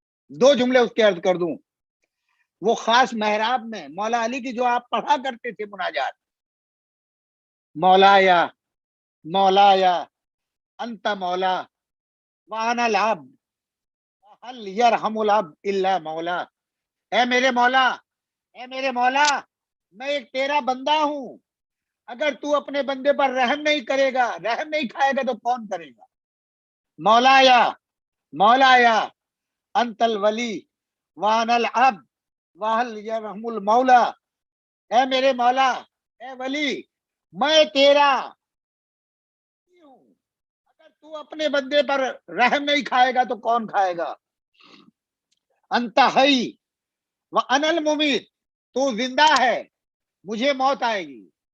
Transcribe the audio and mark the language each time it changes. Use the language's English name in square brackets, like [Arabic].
[Urdu] 2 جملے اس کے عرض کر دوں. وہ خاص محراب میں مولا علی کی جو آپ پڑھا کرتے تھے مناجات, [Arabic] مولایا مولایا انت مولا وانا العبد هل يرحم العبد الا مولا. [Urdu] اے میرے مولا, اے میرے مولا, میں ایک تیرا بندہ ہوں, اگر تو اپنے بندے پر رحم نہیں کرے گا, رحم نہیں کھائے گا تو کون کرے گا. [Arabic] مولایا مولایا انت الولی وانا العبد وهل يرحم المولا. [Urdu] اے میرے مولا, اے ولی, میں تیرا ہوں, اگر تو اپنے بندے پر رحم نہیں کھائے گا تو کون کھائے گا. [Arabic] انت حی وانا الممیت, [Urdu] تو زندہ ہے مجھے موت آئے گی.